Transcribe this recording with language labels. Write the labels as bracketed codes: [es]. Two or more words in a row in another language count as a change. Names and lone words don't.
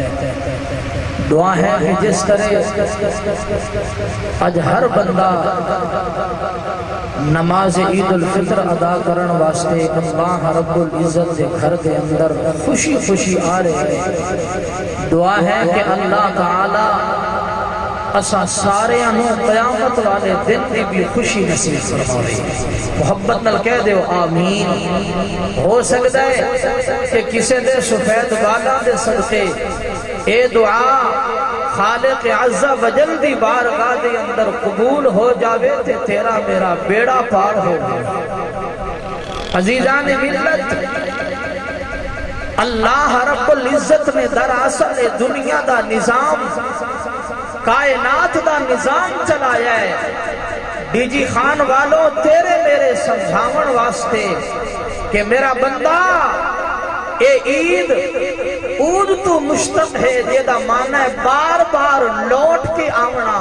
[pa] دعا ہے کہ جس طرح اج ہر بندہ نماز عید الفطر ادا کرن واسطے اللہ [ar] رب العزت [pa] دے گھر دے اندر خوشی خوشی آ رہے ہیں، دعا ہے کہ اللہ تعالی اسا سارے انہوں قیامت والے دن دی بھی خوشی نصیب فرماوے۔ محبت نال کہہ دیو آمین۔ ہو سکتا ہے کہ کسے دے سفید بالاں دے صدقے اے دعا خالق [ar] عز و جل [pa] دی بارگاہ دے اندر قبول ہو جاوے تے تیرا میرا بیڑا پار ہو جائے۔ عزیزان ملت، اللہ [ar] رب العزت [pa] نے دراصل دنیا دا نظام، کائنات دا نظام چلایا ہے ڈی جی خان والوں تیرے میرے سمجھاون واسطے کہ میرا بندہ اے عید عود تو مشتق ہے، یہ دا معنی ہے بار بار لوٹ کے آونا۔